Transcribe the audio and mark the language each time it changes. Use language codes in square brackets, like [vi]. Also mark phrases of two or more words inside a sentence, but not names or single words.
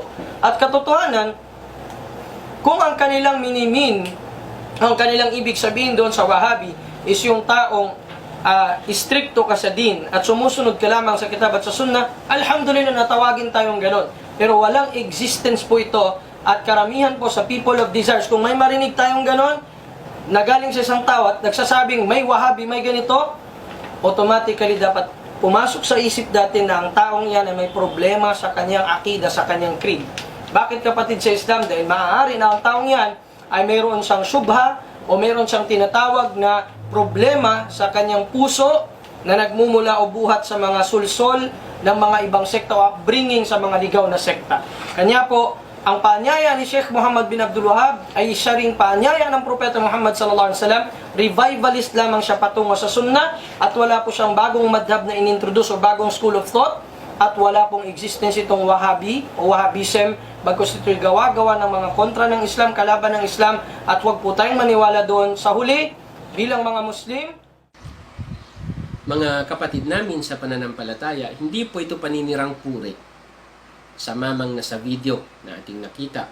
[tl] At katotohanan, kung ang kanilang minimin, ang kanilang ibig sabihin doon sa Wahhabi is yung taong istrikto ka sa din at sumusunod ka lamang sa kitab at sa sunnah, alhamdulillah natawagin tayong ganon. Pero walang existence po ito at karamihan po sa [en] people of desires, [tl] kung may marinig tayong ganon, na galing sa isang tao at nagsasabing may Wahhabi, may ganito, automatically dapat pumasok sa isip natin na ang taong yan ay may problema sa kanyang akida, sa kanyang creed. Bakit kapatid sa Islam? Dahil maaari na ang taong yan ay mayroon siyang syubha o mayroon siyang tinatawag na problema sa kanyang puso na nagmumula o buhat sa mga sulsol ng mga ibang sekta o upbringing sa mga ligaw na sekta. Kanya po, ang paanyaya ni Sheikh Muhammad bin Abdul Wahhab ay isa ring paanyaya ng Propeta Muhammad [ar] صلى الله عليه وسلم. [tl] Revivalist lamang siya patungo sa sunnah at wala po siyang bagong madhab na inintroduce o bagong [en] school of thought [tl] at wala pong existence itong Wahhabi o Wahhabism, bagkus ito'y gawa-gawa ng mga kontra ng Islam, kalaban ng Islam, at huwag po tayong maniwala doon. Sa huli, bilang mga Muslim, Mga kapatid namin sa pananampalataya, hindi po ito paninirang puri sa mamang nasa video na ating nakita.